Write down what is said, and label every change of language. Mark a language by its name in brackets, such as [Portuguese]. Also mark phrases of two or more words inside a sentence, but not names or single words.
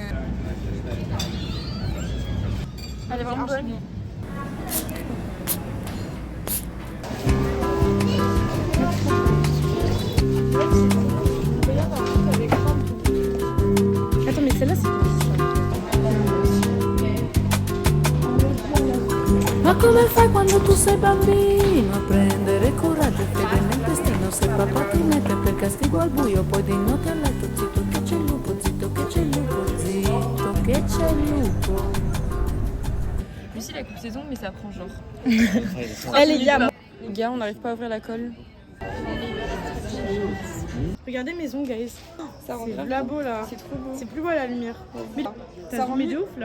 [French] Elle est vraiment bonne. Attends, mais celle-là, c'est [Italian] Ma come fai quando tu sei bambino a prendere coraggio e fede nel destino? Se papà ti mette per castigo al buio, poi di notte a letto zitto che c'è il lupo, zitto che c'è il lupo, zitto che c'è il lupo. [French] Lucie la coupe saison mais ça prend genre. Elle est gars. Les gars, on n'arrive pas à ouvrir la colle. Regardez mes ongles, guys. Ça rend C'est grave là beau là. C'est trop beau. C'est plus beau à la lumière. Mais ça rend mieux de ouf là.